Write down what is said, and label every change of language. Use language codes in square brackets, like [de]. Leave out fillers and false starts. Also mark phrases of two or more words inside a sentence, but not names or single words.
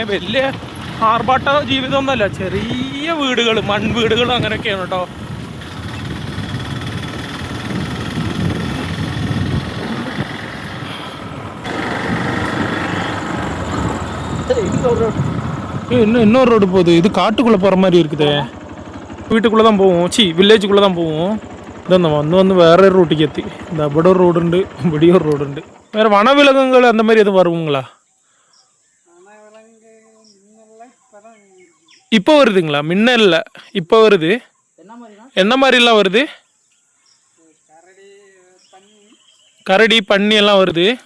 [ml] വലിയ ആർഭാട്ട ജീവിതമൊന്നുമല്ല, ചെറിയ വീടുകൾ, മൺവീടുകൾ അങ്ങനെയൊക്കെയാണ് കേട്ടോ. [ta] இன்னொரு ரோடு போகுது. இது காட்டுக்குள்ளே போகிற மாதிரி இருக்குது. வீட்டுக்குள்ளே தான் போவோம், வில்லேஜுக்குள்ளே தான் போவோம். [ml] ഇതൊന്നും വന്ന് വേറെ ഒരു റൂട്ടിലേക്ക് എത്തി. இந்த അവിടെ ഒരു റോഡുണ്ട്, ഇവിടെ ഒരു റോഡുണ്ട്. [ta] வேறு வனவிலங்குகள் அந்த மாதிரி எதுவும் வருவங்களா? இப்போ வருதுங்களா? முன்ன இல்லை, இப்போ வருது. என்ன மாதிரிலாம் வருது? கரடி, பன்னி எல்லாம் வருது.